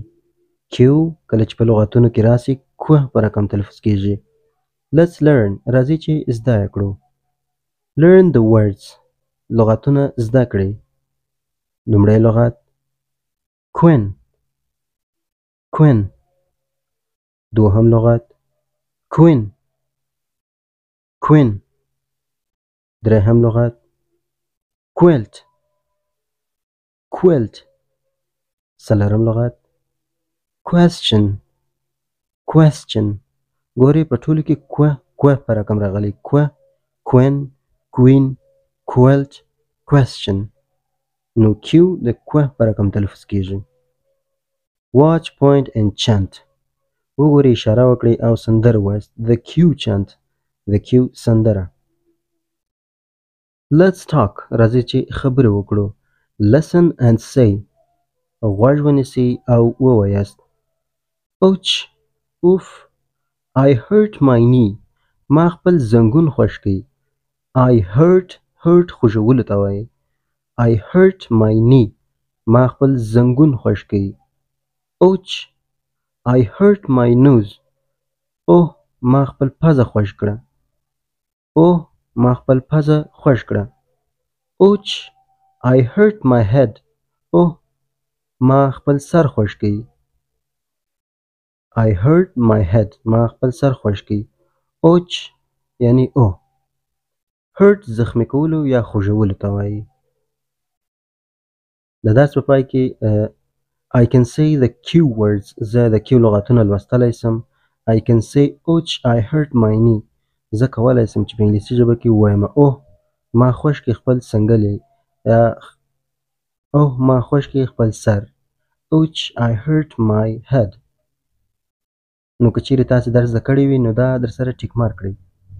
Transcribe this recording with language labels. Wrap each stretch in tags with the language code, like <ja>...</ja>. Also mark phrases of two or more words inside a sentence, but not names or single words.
<ps>Q کله چې په لغتونو کې راسي کوه په رقم تلفظ کیږي.</ps> <en>Let's learn.</en> <ps>راځئ چې زده کړو.</ps> <en>Learn the words.</en> <ps>لغتونه زده کړئ. لومړی لغت Queen. دوهم لغت Queen. درېهم لغت Quilt. څلورم لغت Question. ګورئ په ټولو کې کوه په رقم راغلی. کوه،</ps> <en>Queen, Queen, Quilt, Question.</en> <ps>نو Q د کوه په رقم تلفظ کیږي.</ps> <en>Watch, point and chant.</en> <ps>وګورئ، اشاره وکړئ او سندره ووایاست.</ps> <en>The Q chant.</en> <ps>د Q سندره.</ps> <en>Let's talk.</en> <ps>راځئ چې خبرې وکړو.</ps> <en>Listen and say.</en> <ps>غوږ ونیسئ او ووایاست.</ps> <en>Ouch. اوف. I hurt my knee.</en> <ps>ما خپل زنګون خوږ کړ.</ps> <en>I hurt</en> <ps>خوږولو ته وایي.</ps> <en>I hurt my knee.</en> <ps>ما خپل زنګون خوږ کړ.</ps> <en>Ouch. I hurt my nose.</en> <ps>اوه ما خپل پزه خوږ کړه.</ps> <en>Ouch. I hurt my head.</en> <ps>اوه ما خپل سر خوږ کړ.</ps> <en>I hurt my head.</en> <ps>ما خپل سر خوږ کړ. Ouch یعنی اوه. hurt زخمی کولو یا خوږولو ته وایي. د درس په پای کې</ps> <en>I can say the Q words.</en> <ps>زه د Q لغتونه لوستلی سم.</ps> <en>I can say ouch. I hurt my knee.</en> <ps>زه کولی سم چې په انګلیسي ژبه کې ووایم اوه ما خوږ کړ خپل څنګلې یا اوه ما خوږ کړ خپل سر.</ps> <en>Ouch. I hurt my head.</en> <ps>نو که چیرې تاسې درس زده کړی وي نو دا در سره</ps> <en>tick mark</en> <ps>کړئ.</ps>